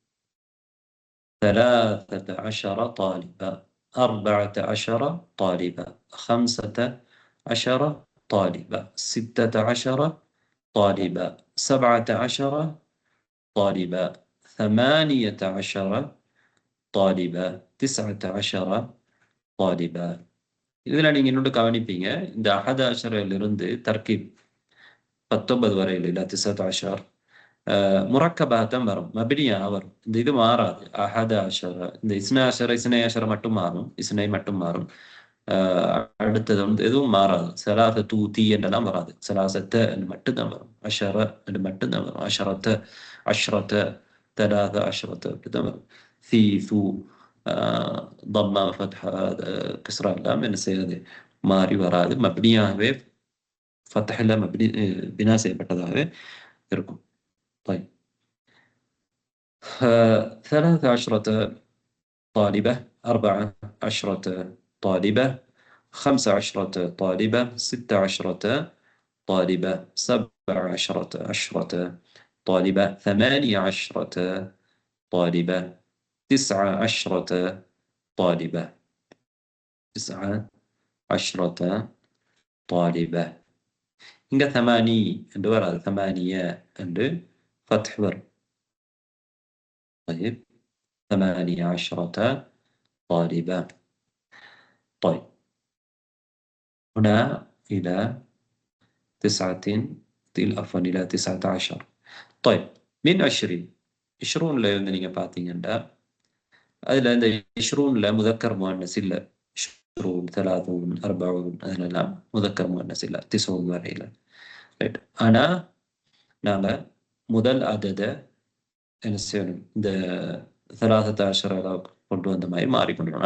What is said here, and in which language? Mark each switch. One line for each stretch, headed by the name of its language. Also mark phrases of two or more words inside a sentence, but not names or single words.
Arabic: 13 طالبة، 14 طالبة، 15 طالبة، 16 طالبة، 17 طالبة، 18 طالبة، 19 طالبة.
Tamil: இதில் நீங்கள் இன்னொன்று கவனிப்பீங்க, இந்த 11லிருந்து தர்கீப் 19 வரையில் இல்லை 19 முரக்கபாக தான் வரும், மபினியாக வரும். இந்த இது மாறாது. 11 இந்த 12 மட்டும் மாறும், இஸ்னை மட்டும் மாறும். அடுத்தது வந்து எதுவும் மாறாது. சலாச தூத்தி என்றெல்லாம் வராது. சலாசத்த என்று மட்டும்தான் வரும். அஷர என்று மட்டும்தான் வரும். அஷரத்த, அஷ்ரத்த,
Arabic: ثلاث عشرة
Tamil: அப்படிதான் வரும். சி சு
Arabic: ضمة فتحة كسرة
Tamil: எல்லாம் என்ன செய்யாது, மாறி வராது. மப்னியாகவே
Arabic: الفتح مبني
Tamil: பினா செய்யப்பட்டதாகவே இருக்கும்.
Arabic: طيب. 13 طالبة، 14 طالبة، 15 طالبة، 16 طالبة، 17 طالبة، 18 طالبة، 19 طالبة. 19 طالبة.
Tamil: இங்க 8 என்று வராது. 8 என்று فتح வரும்.
Arabic: طيب 18 طالبة. طيب هنا إلى 19. طيب من
Tamil: 20 ல இருந்து நீங்க பார்த்தீங்கன்னா அதுல இந்த 20ல
Arabic: مذكر مؤنث
Tamil: இல்ல. 20 30 40 அதெல்லாம்
Arabic: مذكر مؤنث
Tamil: இல்ல 90 வரையில. ரைட். ஆனா நாம முதல் அதத என்ன செய்யணும், இந்த 13 கொண்டு வந்த மாதிரி மாறிக்கொண்டு.